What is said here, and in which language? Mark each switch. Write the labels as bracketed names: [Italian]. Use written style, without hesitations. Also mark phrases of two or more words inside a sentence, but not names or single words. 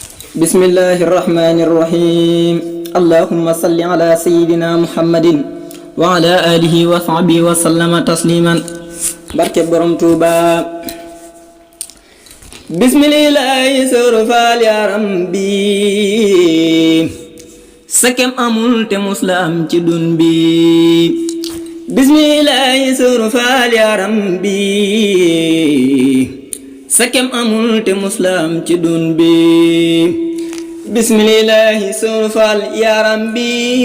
[Arabic] بسم الله الرحمن الرحيم اللهم صل على سيدنا محمد وعلى آله وصحبه وسلم تسليما [Wolof] barke borom Tuuba [Arabic] bismillahi [Wolof] surfal yaram bi sakem amul te musla am ci dun bi bismillahi surfal yaram bi sakem amul te musla am ci dun bi bismillahi surfal yaram bi